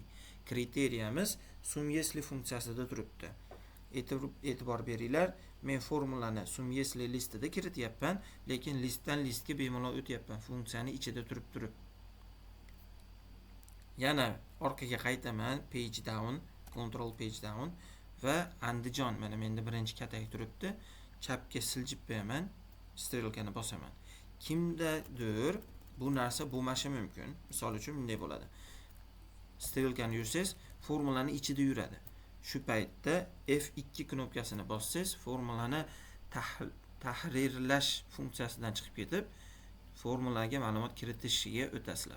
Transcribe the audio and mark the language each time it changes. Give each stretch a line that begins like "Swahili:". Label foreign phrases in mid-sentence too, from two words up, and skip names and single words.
Uzbek: Kriteriyamiz sum если funksiyasida turibdi. E'tibor beringlar, men formulani sum если listida kirityapman, lekin listdan listga bemalol o'tyapman, funksiyani ichida turib. Yana orqaga qaytaman,
English: page down, Ctrl page down
Uzbek: va Andijon, mana menda birinchi katak turibdi. Chapga siljib beraman, strelkani bosaman. Kimdadir bu narsa bo'lmashi mumkin. Misol uchun bunday bo'ladi. Strelkani yursangiz, formulani ichida yuradi. Shu paytda F2 knopkasini bossangiz, formulani tahrirlash funksiyasidan chiqib ketib, formulaga ma'lumot kiritishiga o'tasizlar.